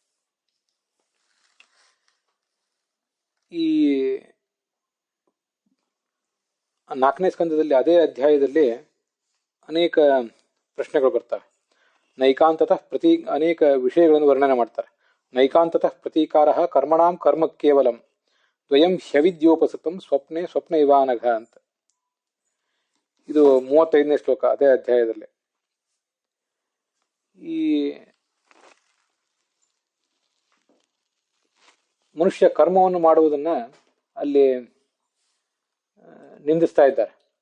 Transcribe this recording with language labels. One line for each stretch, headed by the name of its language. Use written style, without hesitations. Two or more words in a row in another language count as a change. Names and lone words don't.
Kannada: ಈ 4ನೇ ಸ್ಕಂದದಲ್ಲಿ ಅದೇ ಅಧ್ಯಾಯದಲ್ಲಿ ಅನೇಕ ಪ್ರಶ್ನೆಗಳು ಬರ್ತವೆ. ನೈಕಾಂತತಃ ಅನೇಕ ವಿಷಯಗಳನ್ನು ವರ್ಣನೆ ಮಾಡ್ತಾರೆ.
Sanskrit: ನೈಕಾಂತತಃ ಪ್ರತೀಕಾರ ಕರ್ಮಣಾಂ ಕರ್ಮ ಕೇವಲಂ ದ್ವಯಂ ಹ್ಯವಿದ್ಯೋಪಸೃತಂ ಸ್ವಪ್ನೆ ಸ್ವಪ್ನ ಇವಾನಘ ಅಂತ.
Kannada: ಇದು 35ನೇ ಶ್ಲೋಕ ಅದೇ ಅಧ್ಯಾಯದಲ್ಲಿ. ಈ ಮನುಷ್ಯ ಕರ್ಮವನ್ನು ಮಾಡುವುದನ್ನ ಅಲ್ಲಿ ನಿಂದಿಸ್ತಾ ಇದ್ದಾರೆ.